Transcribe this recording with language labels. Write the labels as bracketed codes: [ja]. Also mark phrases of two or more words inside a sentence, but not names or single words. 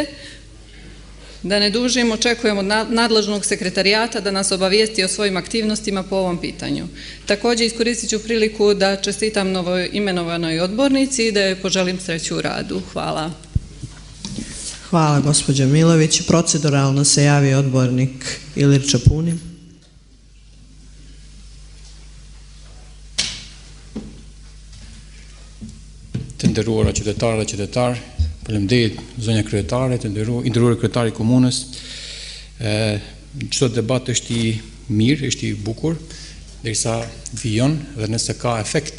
[sr] Da ne dužim, očekujemo od nadležnog sekretarijata da nas obavijesti o svojim aktivnostima po ovom pitanju. Također iskoristit ću priliku da čestitam novoimenovanoj odbornici i da joj poželim sreću u radu. Hvala. Hvala, gospođo Milović. Proceduralno se javio odbornik Ilir Čapunin. [sq] Të nderuara qytetarë dhe qytetarë, faleminderit zonja kryetare, të nderuar kryetari i komunës. Çdo debat është i mirë, është i bukur, derisa vijon dhe nëse ka efekt.